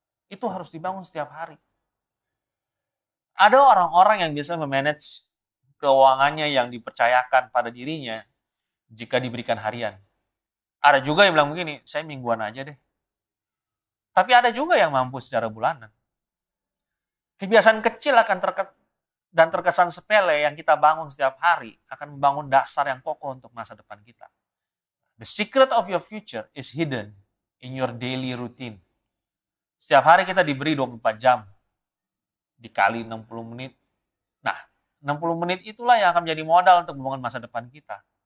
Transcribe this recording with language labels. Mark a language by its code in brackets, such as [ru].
[id] Itu harus dibangun setiap hari. Ada orang-orang yang bisa memanage keuangannya yang dipercayakan pada dirinya jika diberikan harian. Ada juga yang bilang begini, saya mingguan aja deh. Tapi ada juga yang mampu secara bulanan. Kebiasaan kecil akan terkesan sepele yang kita bangun setiap hari akan membangun dasar yang kokoh untuk masa depan kita. [en] The secret of your future is hidden in your daily routine. [id] Setiap hari kita diberi 24 jam. Dikali 60 menit. Nah, 60 menit itulah yang akan menjadi modal untuk membangun masa depan kita.